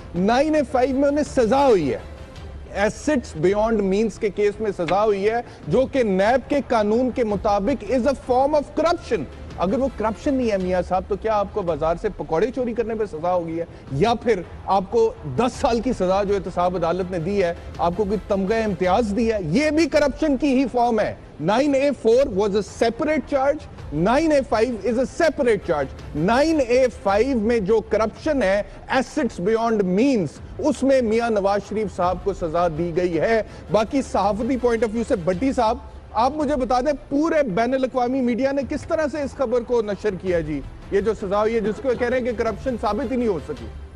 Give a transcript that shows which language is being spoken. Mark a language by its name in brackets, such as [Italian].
[Hindi] 9A5 में उन्हें सजा हुई है, एसेट्स बियॉन्ड मीन्स के केस में सजा हुई है, जो कि नैब के कानून के मुताबिक [English] Is a form of corruption. [Hindi] अगर वो करप्शन नहीं है मियां साहब, तो क्या आपको बाजार से पकौड़े चोरी करने पे सजा होगी है, या फिर आपको 10 साल की सजा जो एहतसाब अदालत ने दी है, आपको कोई तमगा इम्तियाज दी है, ये भी करप्शन की ही फॉर्म है। [English] 9A4 was a separate charge, 9A5 is a separate charge। [Hindi] 9A5 में जो करप्शन है, एसेट्स बियॉन्ड मीन्स, उसमें मियां नवाज शरीफ साहब को सजा दी गई है। बाकी सहाफती पॉइंट ऑफ व्यू से भट्टी साहब आप मुझे बता दें, पूरे बैन अल-अक़वामी मीडिया ने किस तरह से इस खबर को नशर किया जी, ये जो सजा हुई है जिसको कह रहे हैं कि करप्शन साबित ही नहीं हो सकी।